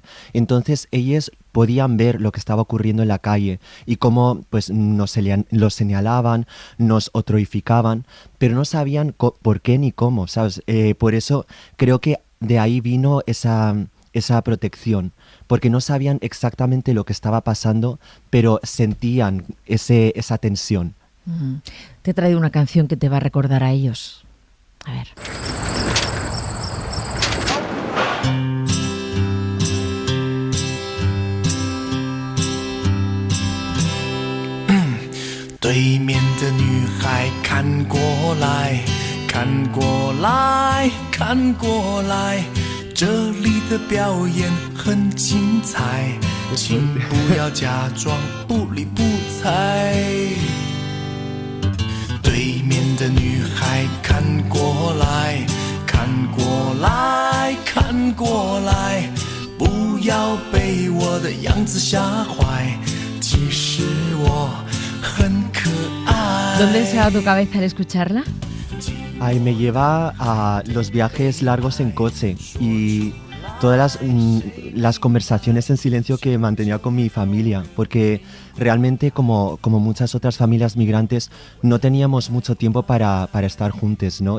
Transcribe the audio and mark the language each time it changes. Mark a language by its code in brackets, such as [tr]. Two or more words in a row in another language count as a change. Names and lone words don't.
[es] Entonces ellos podían ver lo que estaba ocurriendo en la calle y cómo pues los señalaban, nos otroificaban, pero no sabían por qué ni cómo, ¿sabes? Por eso creo que de ahí vino esa protección, porque no sabían exactamente lo que estaba pasando, pero sentían esa tensión. Te he traído una canción que te va a recordar a ellos. A ver. [zh] 对面的女孩看过来，看过来，看过来，这里的表演很精彩，请不要假装不理不睬。对面的女孩看过来，看过来，看过来，不要被我的样子吓坏，其实我很可爱。 [es] ¿Dónde se va tu cabeza al escucharla? Ay, me lleva a los viajes largos en coche y todas las conversaciones en silencio que mantenía con mi familia, porque realmente como muchas otras familias migrantes no teníamos mucho tiempo para estar juntos, ¿no?